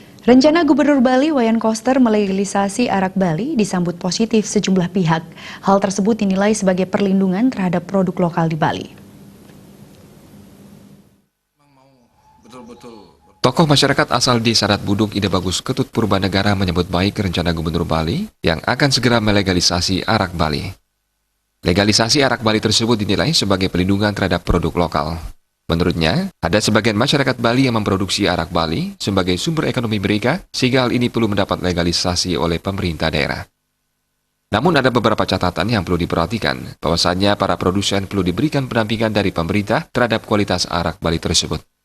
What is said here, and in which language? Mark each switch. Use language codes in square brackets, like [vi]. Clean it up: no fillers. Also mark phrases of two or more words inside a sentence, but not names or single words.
[id] Rencana Gubernur Bali Wayan Koster melegalisasi arak Bali disambut positif sejumlah pihak. Hal tersebut dinilai sebagai perlindungan terhadap produk lokal di Bali. Tokoh masyarakat asal di Sadat Buduk Ide Bagus Ketut Purbanegara menyebut baik rencana Gubernur Bali yang akan segera melegalisasi arak Bali. Legalisasi arak Bali tersebut dinilai sebagai perlindungan terhadap produk lokal. Menurutnya, ada sebagian masyarakat Bali yang memproduksi arak Bali sebagai sumber ekonomi mereka, sehingga hal ini perlu mendapat legalisasi oleh pemerintah daerah. Namun ada beberapa catatan yang perlu diperhatikan, bahwasannya para produsen perlu diberikan pendampingan dari pemerintah terhadap kualitas arak Bali tersebut.